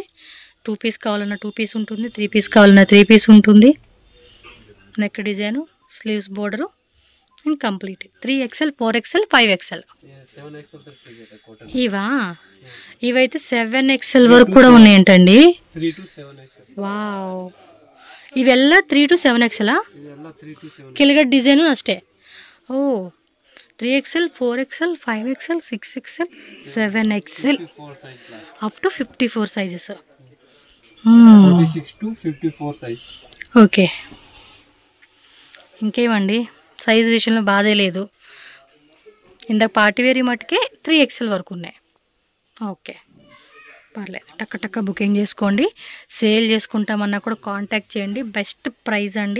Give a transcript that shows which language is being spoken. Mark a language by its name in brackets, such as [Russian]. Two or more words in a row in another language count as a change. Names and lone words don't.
[Telugu] 2 పీస్ కావాలన్నా 2 పీస్ ఉంటుంది, 3 పీస్ కావాలన్నా 3 పీస్ ఉంటుంది. [English] neck design, sleeves border and complete. [Telugu] 3XL 4XL 5XL. ఇవైతే 7XL వరకు కూడా ఉన్నాయంటండి. వావ్, [Kannada] ಇವೆಲ್ಲ 3 to 7XL ಇದೆಲ್ಲ 3 to 7. ಕೆಳಗಡೆ ಡಿಸೈನು ಅಷ್ಟೇ. ಓ 3XL 4XL 5XL 6XL 7XL [English] 54 size class. up to 54 sizes. 46 to 54 size. [Telugu] ఓకే, ఇంకేమండి సైజ్ విషయంలో బాధే లేదు. ఇందాక పార్టీ వేరీ మట్టుకే 3XL వరకు ఉన్నాయి. ఓకే పర్లేదు, టక్క టక్క బుకింగ్ చేసుకోండి. సేల్ చేసుకుంటామన్నా కూడా కాంటాక్ట్ చేయండి. [English] best price [Telugu] అండి.